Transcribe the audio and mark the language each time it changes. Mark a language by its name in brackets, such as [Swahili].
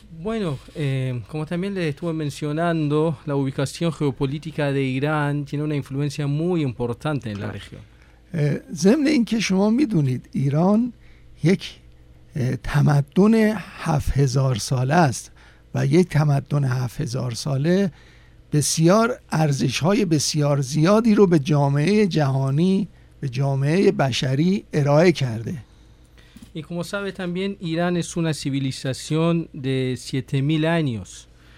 [Spanish] Bueno, como también les estuve mencionando, la ubicación geopolítica de Irán tiene una influencia muy importante en la región. [Persian] ضمن اینکه شما میدونید ایران یک تمدن 7000 ساله است و یک تمدن 7000 ساله بسیار ارزش‌های بسیار زیادی رو به جامعه جهانی، به جامعه بشری ارائه کرده. [Spanish] Y como sabe también Irán es una civilización de 7000 años.